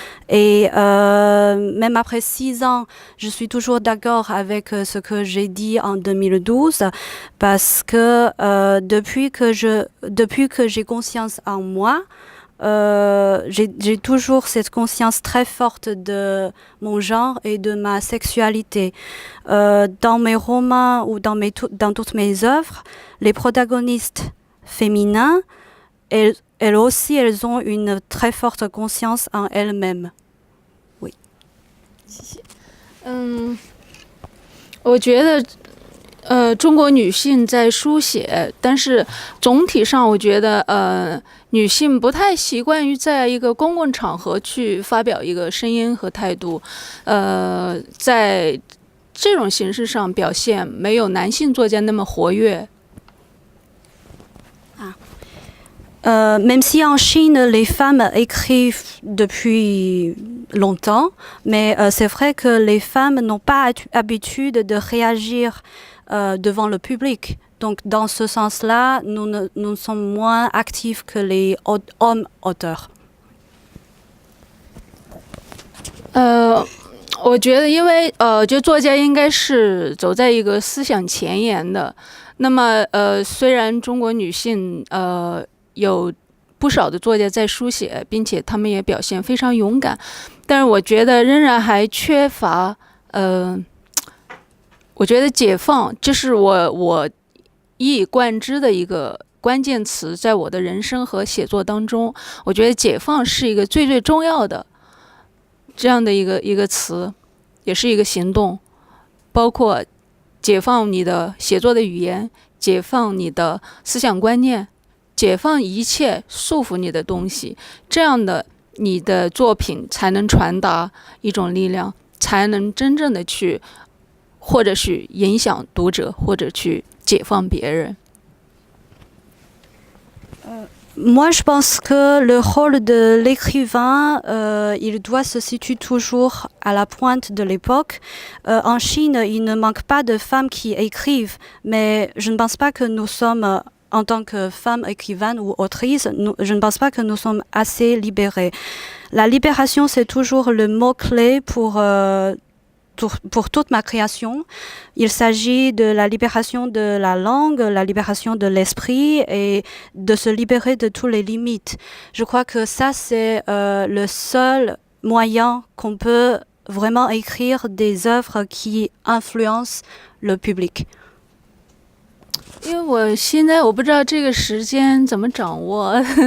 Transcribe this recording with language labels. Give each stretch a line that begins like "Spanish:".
French: Et même après 6 ans, je suis toujours d'accord avec ce que j'ai dit en 2012, parce que depuis que j'ai conscience en moi, j'ai toujours cette conscience très forte de mon genre et de ma sexualité. Dans mes romans ou dans toutes mes œuvres, les protagonistes féminins, elles aussi, elles ont une très forte conscience en elles-mêmes.
Chinese: 我觉得中国女性在书写，但是总体上我觉得女性不太习惯于在一个公共场合去发表一个声音和态度，在这种形式上表现没有男性作家那么活跃。
French: Même si en Chine, les femmes écrivent depuis longtemps, mais c'est vrai que les femmes n'ont pas l'habitude de réagir devant le public. Donc, dans ce sens-là, nous sommes moins actifs que les hommes auteurs.
Chinese: 我觉得，因为觉得作家应该是走在一个思想前沿的。那么虽然中国女性有不少的作家在书写，并且他们也表现非常勇敢，但是我觉得仍然还缺乏我觉得解放，这是我一以贯之的一个关键词，在我的人生和写作当中，我觉得解放是一个最重要的这样的一个词，也是一个行动，包括解放你的写作的语言，解放你的思想观念，解放一切束缚你的东西，这样的你的作品才能传达一种力量，才能真正的去或者是影响读者，或者去解放别人。
French: Moi, je pense que le rôle de l'écrivain, il doit se situer toujours à la pointe de l'époque. En Chine, il ne manque pas de femmes qui écrivent, mais je ne pense pas que nous sommes, en tant que femmes écrivaines ou autrices, je ne pense pas que nous sommes assez libérées. La libération, c'est toujours le mot-clé pour toute ma création. Il s'agit de la libération de la langue, la libération de l'esprit et de se libérer de toutes les limites. Je crois que ça, c'est le seul moyen qu'on peut vraiment écrire des œuvres qui influencent le public.
Chinese: 因为我现在我不知道这个时间怎么掌握。